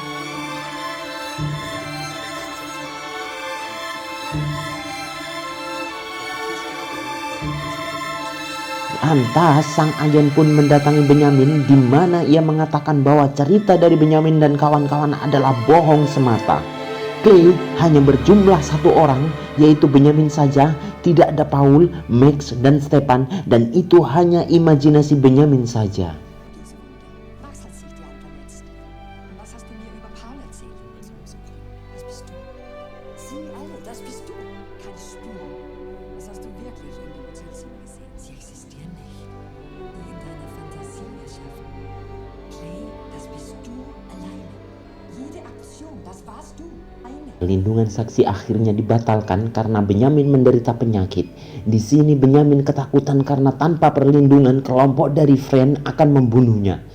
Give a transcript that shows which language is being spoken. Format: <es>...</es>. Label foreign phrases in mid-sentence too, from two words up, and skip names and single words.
<id>Lantas sang agen pun mendatangi Benjamin, di mana ia mengatakan bahwa cerita dari Benjamin dan kawan-kawan adalah bohong semata. Clay hanya berjumlah 1 orang, yaitu Benjamin saja, tidak ada Paul, Max, dan Stefan, dan itu hanya imajinasi Benjamin saja.</id> <de>Max hat sich dir verletzt. Und was hast du mir über Paul erzählt? Das bist du. Sie alle, das bist du. Keine Spur. Was hast du wirklich in dem Hotelzimmer gesehen? Sie existieren nicht. Nur in deiner Fantasie erschaffen. Clay, das bist du alleine. Jede Aktion, das warst du.</de> <id>Perlindungan saksi akhirnya dibatalkan karena Benjamin menderita penyakit. Di sini Benjamin ketakutan karena tanpa perlindungan kelompok dari Friend akan membunuhnya.</id>